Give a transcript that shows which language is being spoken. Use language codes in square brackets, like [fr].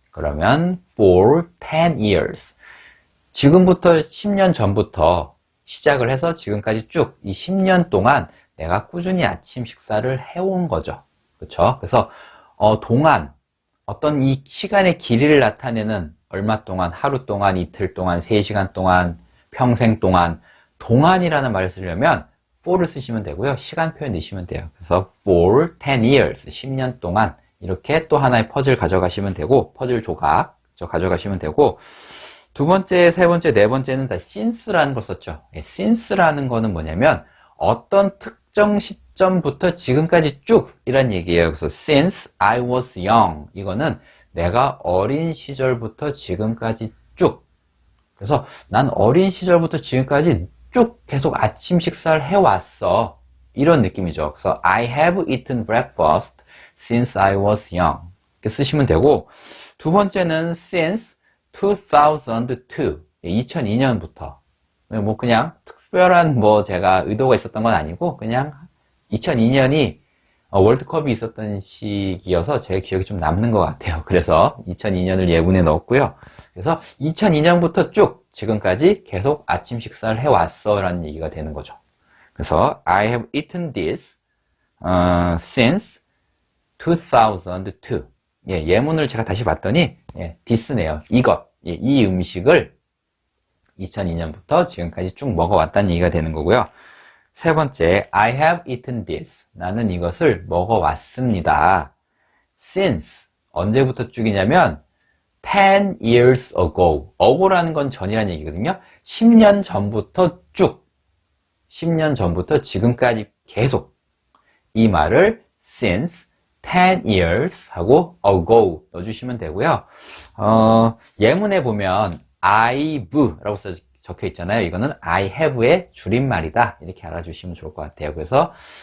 [ko] 그러면 [en] for 10 years. [ko] 지금부터 10년 전부터 시작을 해서 지금까지 쭉 이 10년 동안 내가 꾸준히 아침 식사를 해온 거죠. 그렇죠? 그래서 동안, 어떤 이 시간의 길이를 나타내는 얼마 동안, 하루 동안, 이틀 동안, 3시간 동안, 평생 동안, 동안이라는 말을 쓰려면 for를 쓰시면 되고요. 시간 표현 넣으시면 돼요. 그래서 [en] for 10 years, [ko] 10년 동안 이렇게 또 하나의 퍼즐 가져가시면 되고, 퍼즐 조각 가져가시면 되고, 두 번째, 세 번째, 네 번째는 다 since라는 걸 썼죠. since라는 거는 뭐냐면 어떤 특정 시점부터 지금까지 쭉 이란 얘기예요. 그래서 [en] since I was young, [ko] 이거는 내가 어린 시절부터 지금까지 쭉. 그래서 난 어린 시절부터 지금까지 쭉 계속 아침 식사를 해왔어. 이런 느낌이죠. 그래서 [en] I have eaten breakfast since I was young. [ko] 이렇게 쓰시면 되고, 두 번째는 [en] since 2002. [ko] 2002년부터. 뭐 그냥 특별한 제가 의도가 있었던 건 아니고 그냥 2002년이 월드컵이 있었던 시기여서 제 기억이 좀 남는 것 같아요. 그래서 2002년을 예문에 넣었고요. 그래서 2002년부터 쭉 지금까지 계속 아침 식사를 해왔어 라는 얘기가 되는 거죠. 그래서 [en] I have eaten this since 2002. [ko] 예문을 제가 다시 봤더니 this네요. 이것, 이 음식을 2002년부터 지금까지 쭉 먹어왔다는 얘기가 되는 거고요. 세 번째, [en] I have eaten this. [ko] 나는 이것을 먹어왔습니다. [en] Since, [ko] 언제부터 쭉이냐면 [en] 10 years ago. [ko] ago라는 건 전이라는 얘기거든요. 10년 전부터 쭉. 10년 전부터 지금까지 계속. 이 말을 [en] since 10 years [ko] 하고 ago 넣어주시면 되고요. 예문에 보면 I've라고 적혀 있잖아요. 이거는 I have의 줄임말이다. 이렇게 알아주시면 좋을 것 같아요. 그래서